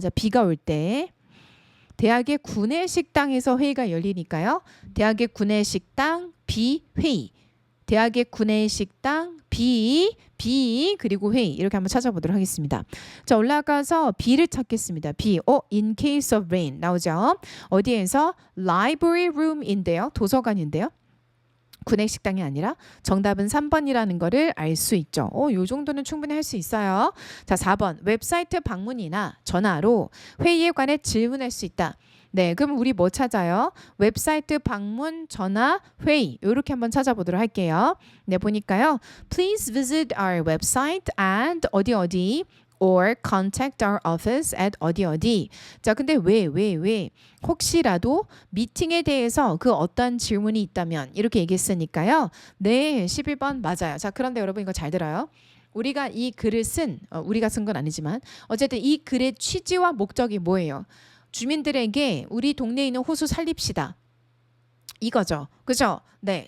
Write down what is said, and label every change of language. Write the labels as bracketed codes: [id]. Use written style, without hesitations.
[ko] 자, 비가 올 때. 대학의 구내식당에서 회의가 열리니까요. 대학의 구내식당 비회의. 대학의 구내식당 비 그리고 회의 이렇게 한번 찾아보도록 하겠습니다. 자, 올라가서 B를 찾겠습니다. [en] B, in case of rain [ko] 나오죠. 어디에서? library room인데요. 도서관인데요. 구내식당이 아니라 정답은 3번이라는 거를 알 수 있죠. 요 정도는 충분히 할 수 있어요. 자, 4번 웹사이트 방문이나 전화로 회의에 관해 질문할 수 있다. 네, 그럼 우리 뭐 찾아요? 웹사이트 방문, 전화, 회의 이렇게 한번 찾아보도록 할게요. 네, 보니까요. [en] Please visit our website at 어디 or contact our office at 어디. [ko] 자, 근데 왜? 혹시라도 미팅에 대해서 그 어떤 질문이 있다면 이렇게 얘기했으니까요. 네, 11번 맞아요. 자, 그런데 여러분 이거 잘 들어요. 우리가 이 글을 우리가 쓴 건 아니지만 어쨌든 이 글의 취지와 목적이 뭐예요? 주민들에게 우리 동네에 있는 호수 살립시다. 이거죠. 그죠? 네.